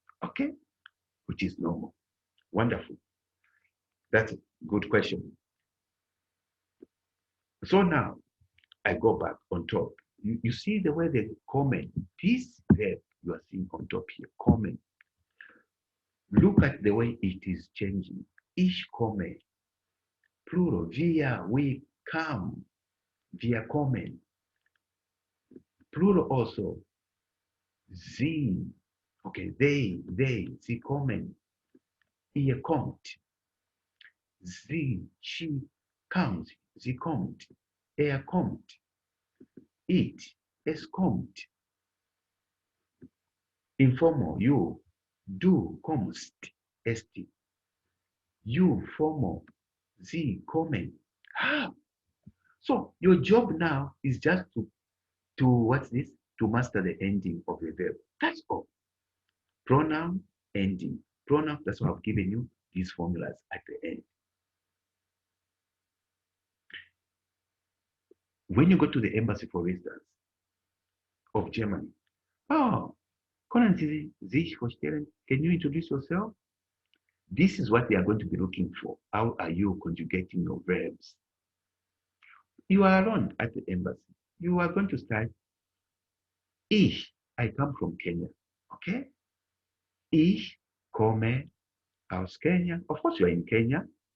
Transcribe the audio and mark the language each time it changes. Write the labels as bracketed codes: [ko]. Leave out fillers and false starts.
[en] Okay, which is normal. Wonderful. That's a good question. So now I go back on top. You see the way they comment. This verb you are seeing on top here, comment. Look at the way it is changing. [de] Ich komme, plural, wir, [en] we come, [de] wir kommen. [en] Plural also, [de] sie, [en] okay, they, [de] sie kommen, ihr kommt, sie, [en] she comes, [de] sie kommt, kommt, it, es kommt. [en] Informal, you, [de] du kommst, [en] esti. You, formal, [de] sie kommen. [en] So your job now is just to what's this? To master the ending of the verb. That's all. Pronoun, ending. Pronoun, that's why I've given you these formulas at the end. When you go to the embassy, for instance, of Germany, oh, [de] können Sie sich vorstellen? [en] Can you introduce yourself? This is what they are going to be looking for. How are you conjugating your verbs? You are alone at the embassy. You are going to start, ich, I come from Kenya, okay? [de] Ich komme aus Kenya. [en] Of course, you are in Kenya.